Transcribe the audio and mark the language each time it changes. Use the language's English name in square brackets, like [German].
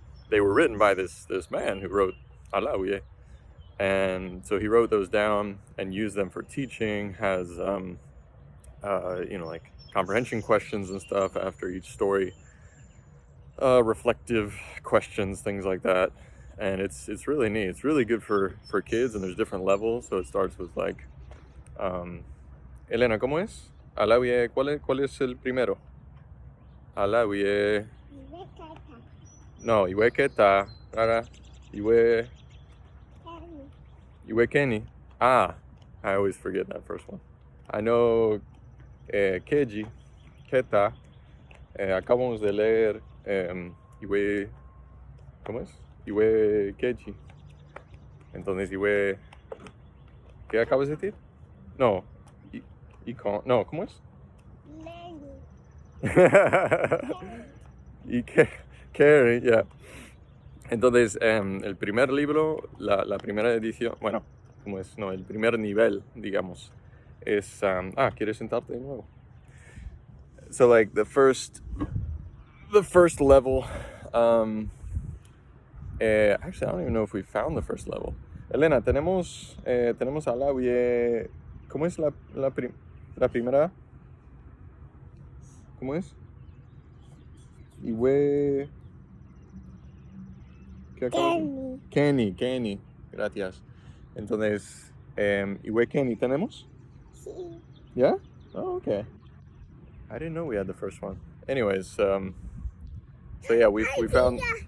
[English] They were written by this man who wrote Alawiye, and so he wrote those down and used them for teaching. Has like comprehension questions and stuff after each story, reflective questions, things like that. And it's really neat. It's really good for kids, and there's different levels. So it starts with [Spanish] Elena, ¿cómo es? Alawiye, ¿cuál es el primero? [Yoruba] Ala wiye. Iwe kata. No, iwe keta. Rara. Iwe. Kani. Iwe keni. [English] Ah, I always forget that first one. I know [Yoruba] keji, keta. [Spanish] Acabamos de leer iwe. ¿Cómo es? [Yoruba] Iwe keji. [Spanish] Entonces, iwe. ¿Qué acabas de decir? No. No, ¿cómo es? [English] Many. Y Carrie, yeah. [Spanish] Entonces, el primer libro, la primera edición, bueno, ¿cómo es? No, el primer nivel, digamos, es... ¿quieres sentarte de nuevo? [English] So, like, the first level, actually, I don't even know if we found the first level. [Spanish] Elena, tenemos a la... ¿Cómo es la primera? ¿Cómo es? Iwe... Kenny, gracias. Entonces, [Yoruba] Iwe Kenny, [Spanish] ¿tenemos? Sí. [English] Yeah? Oh, okay. I didn't know we had the first one. Anyways, so yeah, we found...